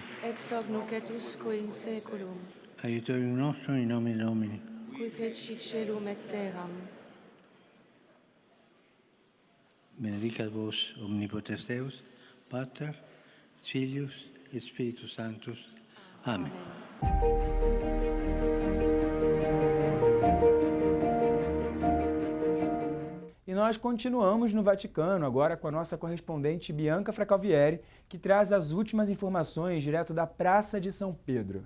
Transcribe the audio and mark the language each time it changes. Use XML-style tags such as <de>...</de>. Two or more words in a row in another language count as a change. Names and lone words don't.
<la>ex hoc nunc et usque in saeculum, Aiutorium nostrum in nomine Domini. qui fecit celum et terram. Benedicat vos omnipotens Deus, Pater, Filius et Spiritus Sanctus. Amém.</la> <pt>E nós continuamos no Vaticano, agora com a nossa correspondente Bianca Fracalvieri, que traz as últimas informações direto da Praça de São Pedro.</pt>